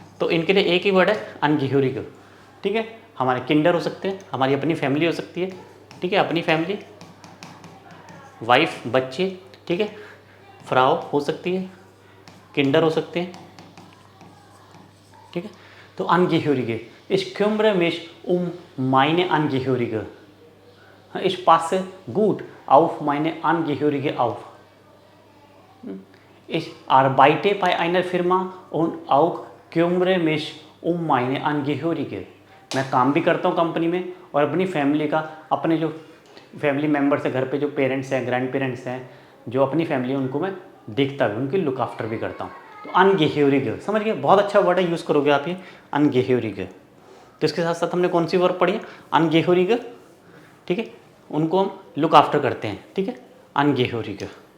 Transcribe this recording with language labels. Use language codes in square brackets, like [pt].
[hi] तो इनके लिए एक ही वर्ड है अनगेह्यूरिगर, ठीक है। हमारे किंडर हो सकते हैं, हमारी अपनी फैमिली हो सकती है, ठीक है, अपनी फैमिली, वाइफ, बच्चे, ठीक है, फ्राउ हो सकती है, किंडर हो सकते हैं, ठीक है। [de] तो अनगेह्यूरिगर, ich kümmere mich meine Angehörige, ich passe gut auf meine Angehörige auf, Ich arbeite bei einer Firma und auch kümmere mich um meine Angehörige. [hi] मैं काम भी करता हूँ कंपनी में और अपनी फैमिली का, अपने जो फैमिली मेम्बर्स है घर पे, जो पेरेंट्स हैं, ग्रैंड पेरेंट्स हैं, जो अपनी फैमिली है, उनको मैं देखता भी, उनकी लुक आफ्टर भी करता हूँ। तो अनगेह्योरिगे, समझ गए, बहुत अच्छा वर्ड है, यूज़ करोगे आप ये अनगेह्योरिगे। तो इसके साथ साथ हमने कौन सी वर्ड पढ़ी है, अनगेह्योरिगे, ठीक है, उनको हम लुक आफ्टर करते हैं, ठीक है, अनगेह्योरिगे।